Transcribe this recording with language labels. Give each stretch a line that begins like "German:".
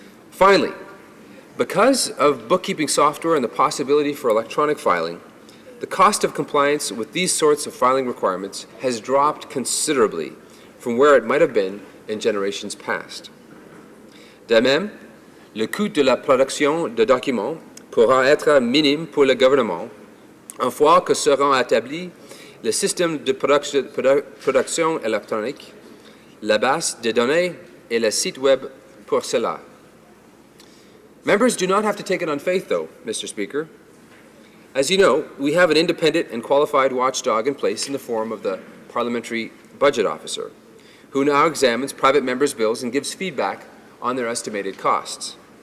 English: Finally, because of bookkeeping software and the possibility for electronic filing, the cost of compliance with these sorts of filing requirements has dropped considerably from where it might have been in generations past.
French: De même, le coût de la production de documents pourra être minime pour le gouvernement, une fois que seront établis le système de production électronique, la base de données et le site web pour cela.
English: Members do not have to take it on faith, though, Mr. Speaker. As you know, we have an independent and qualified watchdog in place in the form of the Parliamentary Budget Officer, who now examines private members' bills and gives feedback on their estimated costs.